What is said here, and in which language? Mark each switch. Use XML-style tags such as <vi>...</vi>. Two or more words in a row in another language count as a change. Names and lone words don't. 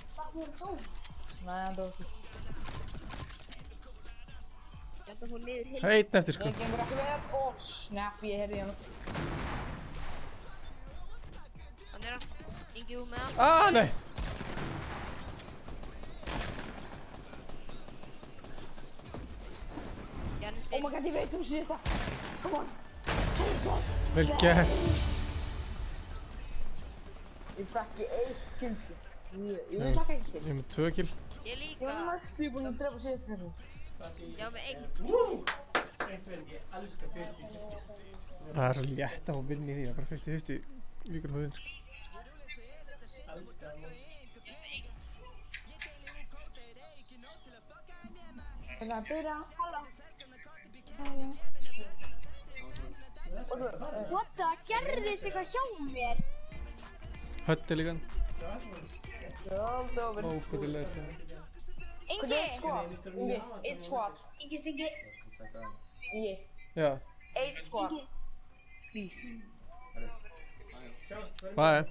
<is>Nei, hann dó ekki. Þetta fór niður hillin. Það er einn eftir, sko. Það gengur ekki vel. Ó, snap, ég heyrði hann. Hann er að Ingi úr með hann. Ah, nei!</is> <en>Oh my god,</en> <is>ég veit síðasta.</is> <en>Come on.</en> <is>Vel gert. Ég fekk í 1 kill, sko. Ég fekk ekki kill. Ég er með 2 kill. Ég líka. Ég var næstu búinn að drepa síðasta kallið. Já, með 1. Ég elska 50. Það er svo létt að fá vinni í því, það er bara 50-50 líkur á höfðin. Það er að byrja.</is> <en>What the?</en> <is>Gerðist eitthvað hjá mér? Hötti líka. Ógætilega. Ingi! Ingi, 1 squad. Ingi. Ingi. Já. 1 squad. Hvað er?</is>